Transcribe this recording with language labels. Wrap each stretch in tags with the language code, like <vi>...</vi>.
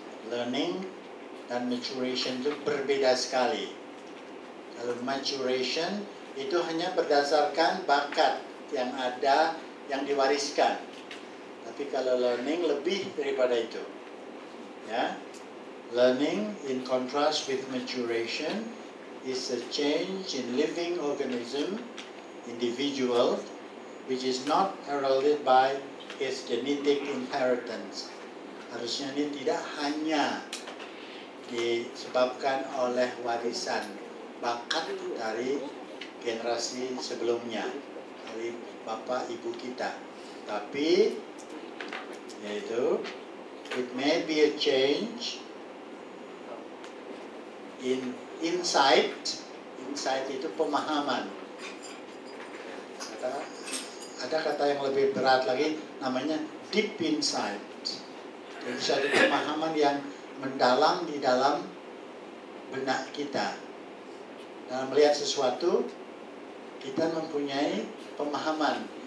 <id>Learning dan maturation itu berbeda sekali. Kalau maturation itu hanya berdasarkan bakat yang ada yang diwariskan. Tapi kalau learning lebih daripada itu. Ya.</id> <en>Learning in contrast with maturation is a change in living organism, individual, which is not heralded by its genetic inheritance.</en> <id>Harusnya ini tidak hanya disebabkan oleh warisan bakat dari generasi sebelumnya, dari bapak ibu kita. Tapi, yaitu,</id> <en>it may be a change in insight.</en> <id>Insight itu pemahaman. Ada kata yang lebih berat lagi, namanya deep insight. Jadi satu pemahaman yang mendalam di dalam benak kita. Dalam melihat sesuatu, kita mempunyai pemahaman.</id>